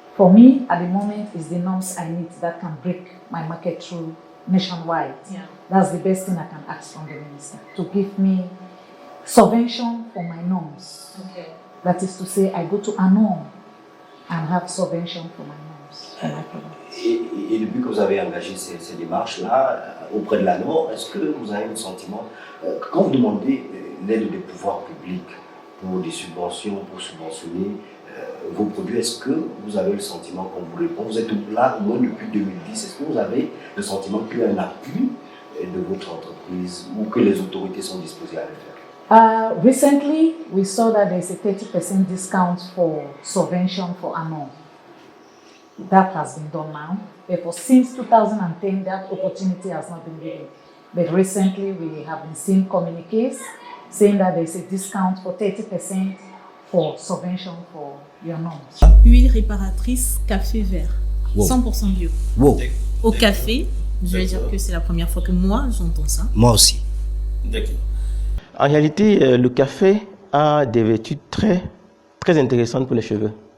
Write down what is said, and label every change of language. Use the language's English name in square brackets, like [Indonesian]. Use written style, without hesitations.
[English] For me, at the moment, it's the norms I need that can break my market through nationwide. Yeah. That's the best thing I can ask from the minister, to give me subvention for my norms. Okay. That is to say, I go to a norm and have subvention for my norms, for my products. [French] Et depuis que vous avez engagé ces démarches-là auprès de la NOR, est-ce que vous avez le sentiment, quand vous demandez l'aide des pouvoirs publics pour des subventions, pour subventionner vos produits, est-ce que vous avez le sentiment qu'on vous répond? Vous êtes là au moins depuis 2010, est-ce que vous avez le sentiment qu'il y a un appui de votre entreprise ou que les autorités sont disposées à le faire? [English] Recently, we saw that there's a 30% discount for subvention for ANOR. That has been done now. Therefore, since 2010, that opportunity has not been given. But recently, we have been seeing communiques saying that there's a discount for 30% for subvention for your norms. [French] Huile réparatrice café vert, Wow. 100% bio. Wow. Au café, je vais dire que c'est la première fois que moi j'entends ça. Moi aussi. D'accord. En réalité, le café a des vertus très, très intéressantes pour les cheveux.